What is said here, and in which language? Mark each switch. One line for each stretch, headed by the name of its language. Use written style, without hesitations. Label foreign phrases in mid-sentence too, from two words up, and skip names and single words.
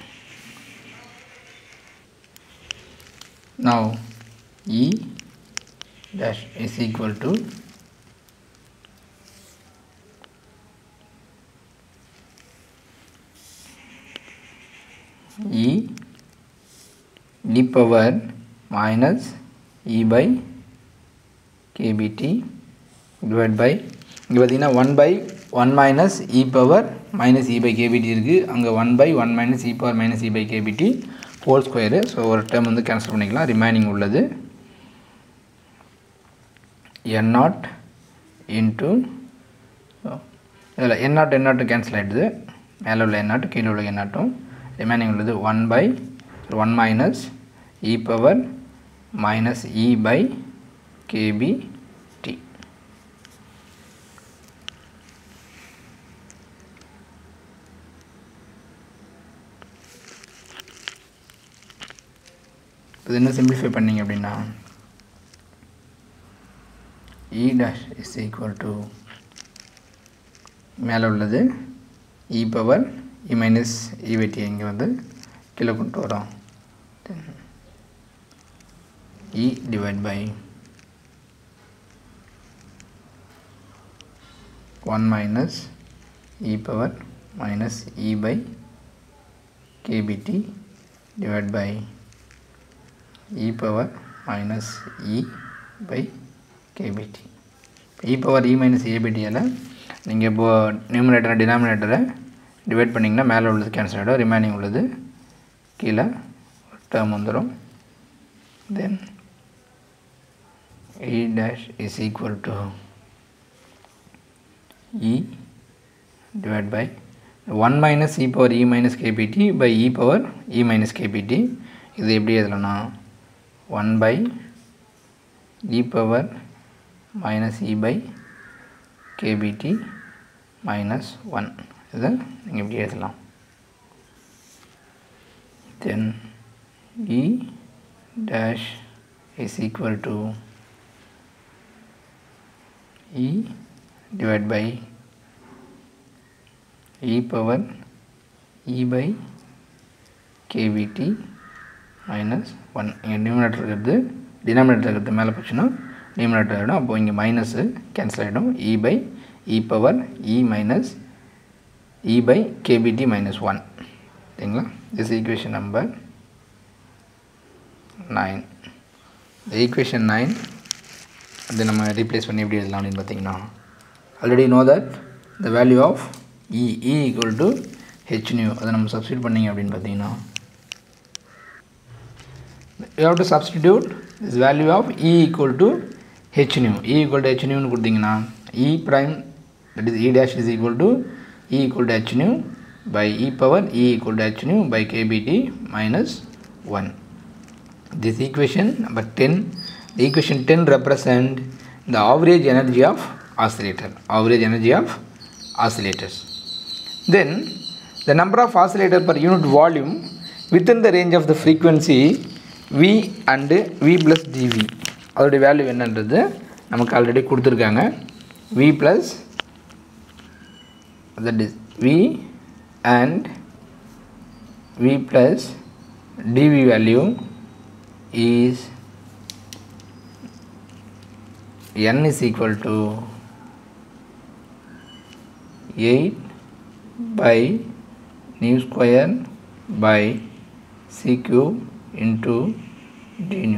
English: Now E dash is equal to e power minus e by kBt divided by
Tamil: இங்கே பார்த்தீங்கன்னா
English: 1 by 1 minus e power minus e by kBt இருக்குது. அங்கே 1 by 1 minus e power minus e by kBt whole square.
Tamil: ஸோ ஒரு டேர்ம் வந்து கேன்சல் பண்ணிக்கலாம். ரிமைனிங் உள்ளது
English: n naught into
Tamil: இதில்
English: n naught
Tamil: கேன்சல் ஆகிடுது. மேலே உள்ள
English: n naught
Tamil: கீழே உள்ள
English: n naught.
Tamil: ரிமைனிங் உள்ளது
English: 1 by 1 minus e power minus e by kBt.
Tamil: இது என்ன சிம்பிளிஃபை பண்ணிங்க அப்படின்னா
English: E dash is equal to
Tamil: மேலே உள்ளது
English: e power e minus e by t
Tamil: இங்கே வந்து கீழே கொண்டு வரோம்.
English: E divided by 1 minus e power minus e by kBt divided by e power minus e by kBt. e power e minus e by t
Tamil: ல நீங்கள் இப்போ
English: numerator denominator divide
Tamil: பண்ணிங்கன்னா மேலே உள்ளது கேன்சல் ஆகிடும். ரிமைனிங் உள்ளது கீழே டேர்ம் வந்துடும்.
English: தென் e dash is equal to e divided by 1 minus e power e minus kBt by e power e minus kBt.
Tamil: இது எப்படி எழுதலாம்னா
English: 1 by e power minus e by kBt minus 1.
Tamil: இதை நீங்கள் எப்படி எழுதலாம்.
English: Then e dash is equal to e divided by e power e by kBt minus 1.
Tamil: இங்கே நியூமரேட்டர் இருக்கிறது டினாமினேட்டர் இருக்கிறது மேலே போச்சுன்னா நியூமரேட்டர் ஆகிடும். அப்போது இங்கே மைனஸு கேன்சல் ஆகிடும்.
English: e by e power e minus e by kBt minus 1.
Tamil: சரிங்களா?
English: this is equation number 9. the equation 9
Tamil: அது நம்ம ரீப்ளேஸ் பண்ணி எப்படி எழுதலாம் அப்படின்னு பார்த்தீங்கன்னா
English: already know that the value of E equal to h nu.
Tamil: அதை நம்ம substitute பண்ணிங்க அப்படின்னு பார்த்தீங்கன்னா
English: you have to substitute this value of E equal to h nu. E equal to h nu
Tamil: னு கொடுத்தீங்கன்னா
English: E prime, that is E dash, is equal to E equal to h nu by e power E equal to h nu by kBt minus 1. This equation number 10, the equation 10 represent the average energy of oscillator, average energy of oscillators. Then the number of oscillator per unit volume within the range of the frequency V and V plus dV.
Tamil: அதோட வேல்யூ என்னன்றது நமக்கு ஆல்ரெடி கொடுத்துருக்காங்க.
English: V plus, that is V and V plus dV value is n is equal to 8 by nu square by c cube into d nu.